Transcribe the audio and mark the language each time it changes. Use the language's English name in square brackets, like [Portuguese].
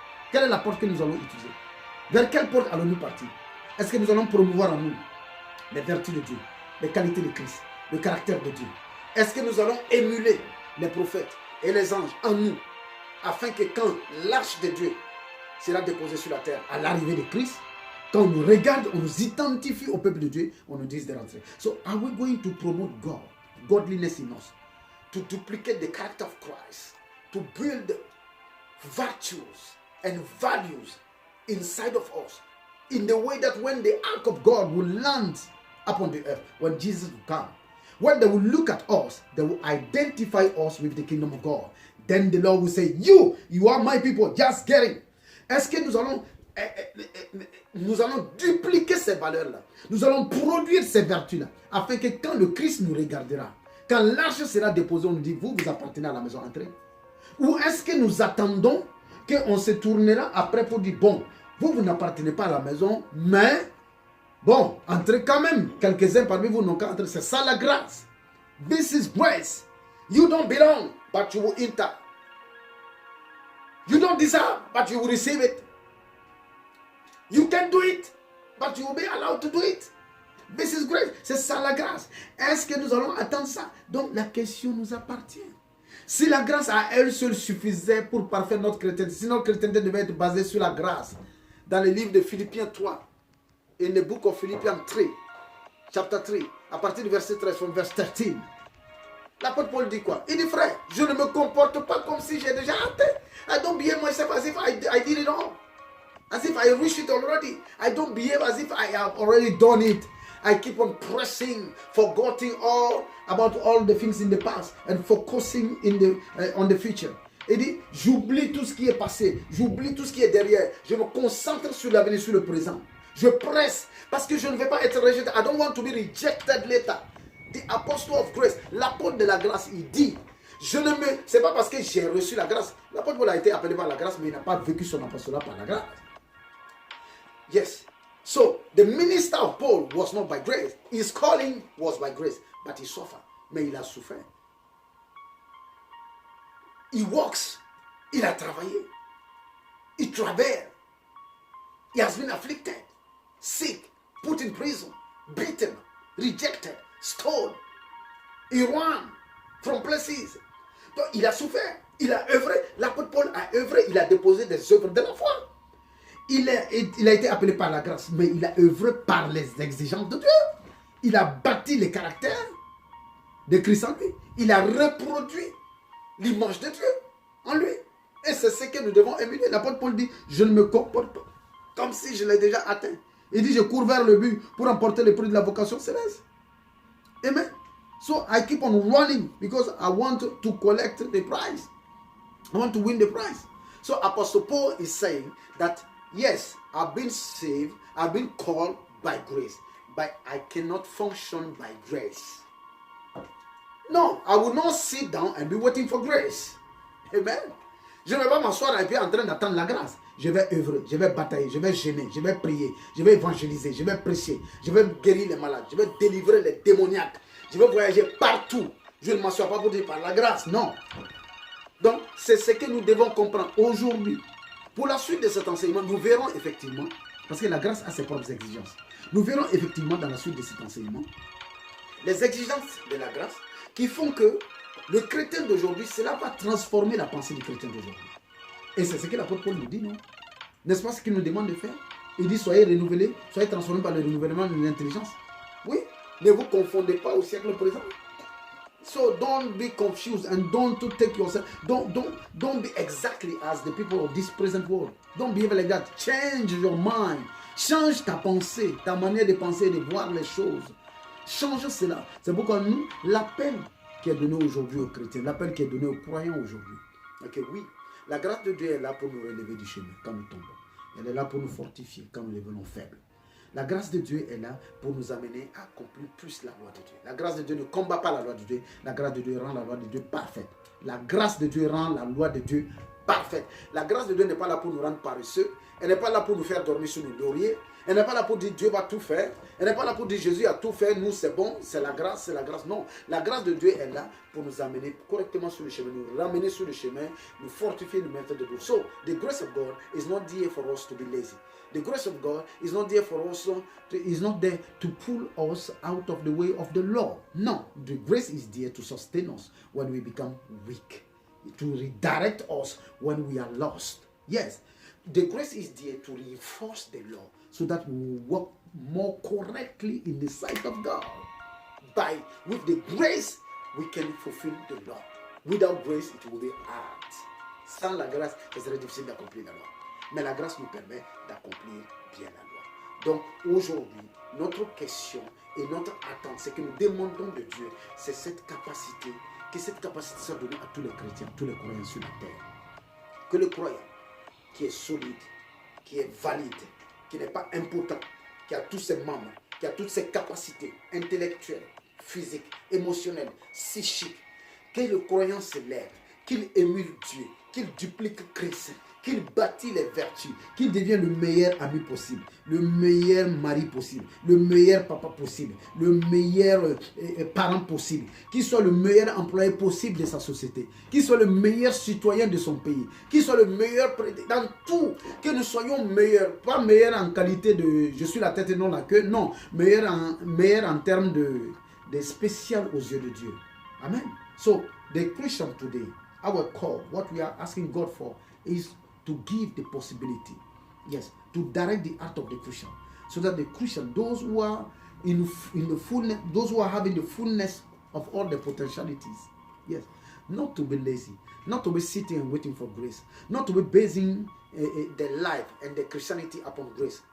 [French] Quelle est la porte que nous allons utiliser? Vers quelle porte allons-nous partir? Est-ce que nous allons promouvoir en nous les vertus de Dieu, les qualités de Christ, le caractère de Dieu? Est-ce que nous allons émuler les prophètes et les anges en nous, afin que quand l'arche de Dieu sera déposée sur la terre à l'arrivée de Christ, quand on nous regarde, on nous identifie au peuple de Dieu, on nous dise de rentrer. [English] So are we going to promote God, godliness in us, to duplicate the character of Christ, to build virtues and values inside of us, in the way that when the ark of God will land upon the earth, when Jesus will come, when they will look at us, they will identify us with the kingdom of God. Then the Lord will say, you are my people, just get it. [French] Est-ce que nous allons dupliquer ces valeurs-là? Nous allons produire ces vertus-là, afin que quand le Christ nous regardera, Quand l'arche sera déposée, on nous dit, vous appartenez à la maison, entrez. Ou est-ce que nous attendons qu'on se tournera après pour dire, bon, vous n'appartenez pas à la maison, mais bon, entrez quand même. Quelques-uns parmi vous n'ont qu'à entrer. C'est ça la grâce. [English] This is grace. You don't belong, but you will enter. You don't deserve, but you will receive it. You can do it, but you will be allowed to do it. This is grace. [French] C'est ça la grâce. Est-ce que nous allons attendre ça? Donc la question nous appartient. Si la grâce à elle seule suffisait pour parfaire notre chrétienté, si notre chrétienté devait être basée sur la grâce, dans le livre de Philippiens 3, [English] in the book of Philippians 3, chapter 3, [French] à partir du verset 13, [English] from verse 13, [French] l'apôtre Paul dit quoi? Il dit, frère, je ne me comporte pas comme si j'ai déjà atteint. [English] I don't behave myself as if I did it all. As if I reached it already. I don't behave as if I have already done it. I keep on pressing, forgetting all about all the things in the past and focusing on the future. [French] Il dit, j'oublie tout ce qui est passé, j'oublie tout ce qui est derrière. Je me concentre sur l'avenir, sur le présent. Je presse parce que je ne vais pas être rejeté. [English] I don't want to be rejected later. The apostle of grace, [French] l'apôtre de la grâce, il dit, c'est pas parce que j'ai reçu la grâce. L'apôtre Paul a été appelé par la grâce, mais il n'a pas vécu son apostolat par la grâce. [English] Yes. So, the minister of Paul was not by grace. His calling was by grace. But he suffered. [French] Mais il a souffert. [English] He works. [French] Il a travaillé. Il travaille. [English] He has been afflicted, sick, put in prison, beaten, rejected, stoned. He ran from places. [French] Donc, il a souffert. Il a œuvré. L'apôtre Paul a œuvré. Il a déposé des œuvres de la foi. Il a été appelé par la grâce, mais il a œuvré par les exigences de Dieu. Il a bâti le caractère de Christ en lui. Il a reproduit l'image de Dieu en lui. Et c'est ce que nous devons émuler. L'apôtre Paul dit, je ne me comporte pas comme si je l'ai déjà atteint. Il dit, je cours vers le but pour emporter le prix de la vocation céleste. Amen. [English] So I keep on running because I want to collect the prize. I want to win the prize. So Apostle Paul is saying that yes, I've been saved, I've been called by grace, but I cannot function by grace. No, I will not sit down and be waiting for grace. Amen. [French] Je ne vais pas m'asseoir et puis en train d'attendre la grâce. Je vais œuvrer, je vais batailler, je vais gêner, je vais prier, je vais évangéliser, je vais prêcher, je vais guérir les malades, je vais délivrer les démoniaques, je vais voyager partout. Je ne m'assois pas pour dire par la grâce, non. Donc, c'est ce que nous devons comprendre aujourd'hui. Pour la suite de cet enseignement, nous verrons effectivement, parce que la grâce a ses propres exigences, nous verrons effectivement dans la suite de cet enseignement, les exigences de la grâce qui font que le chrétien d'aujourd'hui, cela va transformer la pensée du chrétien d'aujourd'hui. Et c'est ce que l'apôtre Paul nous dit, non? N'est-ce pas ce qu'il nous demande de faire? Il dit, soyez renouvelés, soyez transformés par le renouvellement de l'intelligence. Oui, ne vous confondez pas au siècle présent. [English] So don't be confused and don't take yourself, don't be exactly as the people of this present world. Don't behave like that. Change your mind. [French] Change ta pensée, ta manière de penser et de voir les choses. Change cela. C'est pourquoi nous, l'appel qui est donné aujourd'hui aux chrétiens, l'appel qui est donné aux croyants aujourd'hui. Ok, oui, la grâce de Dieu est là pour nous relever du chemin quand nous tombons. Elle est là pour nous fortifier quand nous devenons faibles. La grâce de Dieu est là pour nous amener à accomplir plus la loi de Dieu. La grâce de Dieu ne combat pas la loi de Dieu. La grâce de Dieu rend la loi de Dieu parfaite. La grâce de Dieu rend la loi de Dieu parfaite. La grâce de Dieu n'est pas là pour nous rendre paresseux. Elle n'est pas là pour nous faire dormir sur nos lauriers. Elle n'est pas là pour dire Dieu va tout faire. Elle n'est pas là pour dire Jésus a tout fait. Nous c'est bon, c'est la grâce, c'est la grâce. Non, la grâce de Dieu est là pour nous amener correctement sur le chemin, nous ramener sur le chemin, nous fortifier, nous mettre debout. [English] So, the grace of God is not there for us to be lazy. The grace of God is not there for us is not there to pull us out of the way of the law. No, the grace is there to sustain us when we become weak, to redirect us when we are lost. Yes, the grace is there to reinforce the law so that we will walk more correctly in the sight of God. With the grace, we can fulfill the law. Without grace, it will be hard. [French] Sans la grâce, c'est très difficile d'accomplir la loi. Mais la grâce nous permet d'accomplir bien la loi. Donc aujourd'hui, notre question et notre attente, c'est que nous demandons de Dieu, c'est cette capacité, que cette capacité soit donnée à tous les chrétiens, tous les croyants sur la terre. Que le croyant qui est solide, qui est valide, qui n'est pas impotent, qui a tous ses membres, qui a toutes ses capacités intellectuelles, physique, émotionnelle, psychique. Que le croyant se lève, qu'il émule Dieu, qu'il duplique Christ, qu'il bâtit les vertus, qu'il devienne le meilleur ami possible, le meilleur mari possible, le meilleur papa possible, le meilleur parent possible, qu'il soit le meilleur employé possible de sa société, qu'il soit le meilleur citoyen de son pays, qu'il soit le meilleur dans tout, que nous soyons meilleurs, pas meilleurs en qualité de je suis la tête et non la queue, non, meilleurs en termes de spécial aux yeux de Dieu. Amen. [English] So, the Christian today, our call, what we are asking God for is to give the possibility, yes, to direct the heart of the Christian, so that the Christian, those who are in the fullness, those who are having the fullness of all the potentialities, yes, not to be lazy, not to be sitting and waiting for grace, not to be basing the life and the Christianity upon grace.